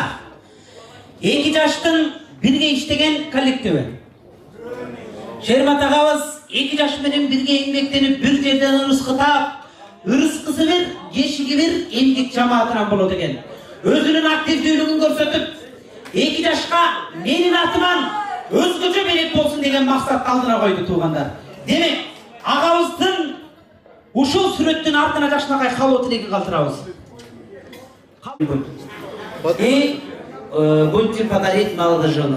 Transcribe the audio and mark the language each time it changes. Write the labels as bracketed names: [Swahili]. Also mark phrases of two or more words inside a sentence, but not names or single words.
[Kyrgyz] Эки жаштын бирге иштеген коллективи. Şermat ağabыз эки жаш менен бирге эмгектенип бир жерден ырыскытап, ырыскысы бир, жешиги бир эмгек жамаатынан болот экен. Өзүнүн активдүүлүгүн көрсөтүп, эки жашка менин атыман өзгөчө белек болсун деген максатты алдына койду туугандар. Демек, агабыздын ушул сүрөттүн артына жакшынакай каалоо тилегин калтырабыз. [Russian] И будете подарить молодоженов.